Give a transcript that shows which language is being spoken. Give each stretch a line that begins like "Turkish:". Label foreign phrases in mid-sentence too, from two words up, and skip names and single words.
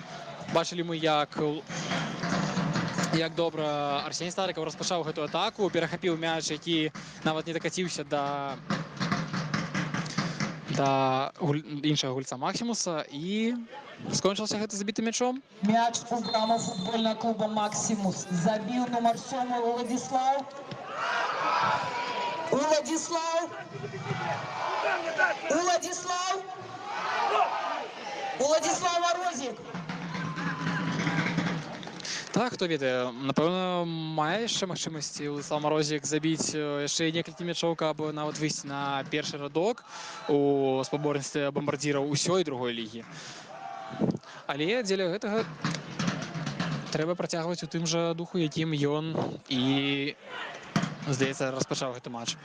Belarusian: Бачылі мы, як добра Арсеній Старыкаў распачаў гэту атаку, перахапіў мяч, які нават не дакаціўся да іншага гульца Максімуса, і скончылася гэта забітым мячом. Мяч у браму
Russian: футбольного клуба «Максимус». Забил номер 7 Владислав. Владислав. Владислав. Владислав Морозик.
Belarusian: Так, хто ведае, напэўна, мае яшчэ магчымасці Владислав Морозик забіць яшчэ некалькі мячоў, каб нават выйсці на першы радок у спаборніцтве бамбардзіраў усёй другой лігі. Але дзеля гэтага трэба працягваць у тым жа духу, якім ён і, здаецца, распачаў гэты матч.